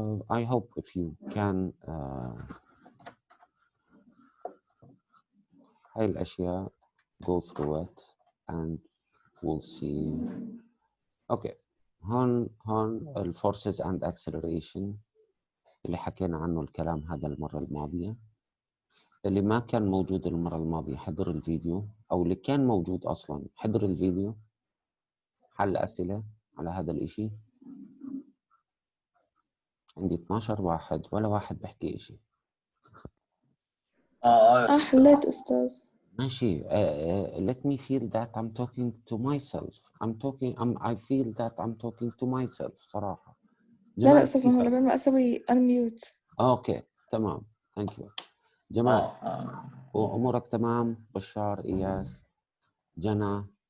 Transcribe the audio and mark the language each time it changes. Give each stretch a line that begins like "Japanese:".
English: I hope if you can
Arabic: هاي الأشياء
English: go through it and we'll see. Okay.
Arabic: هون الفورسز اند اكسلريشن اللي حكينا عنه الكلام هذا المرة الماضية. اللي ما كان موجود المرة الماضية حضر الفيديو، أو اللي كان موجود أصلا حضر الفيديو حل أسئلة على هذا الإشي. عندي 12 واحد ولا واحد بحكي إشي. حليت أستاذ. ماشي.
English: let me feel that I'm talking to myself. I feel that I'm talking to myself
Arabic: صراحة. لا أستاذ، ما هو لما أسوي unmute.
English: okay
Arabic: تمام.
English: thank you.
Arabic: جمال وأمورك تمام؟ بشار، إياس، جنى،